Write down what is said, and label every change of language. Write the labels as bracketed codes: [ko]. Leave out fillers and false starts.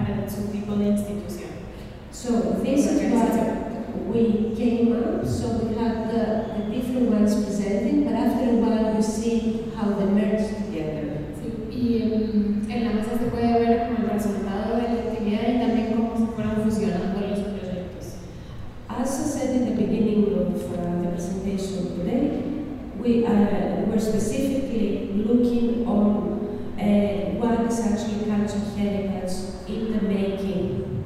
[en] So this is what we came up, so we had the different ones presented, but after a while you see how they merge together. [es] Sí, y en la mesa se puede ver como el resultado de la actividad y también cómo se fueron fusionando los proyectos. [en] As I said in the beginning of the presentation today, we were specifically looking on what is actually cultural heritage in the making.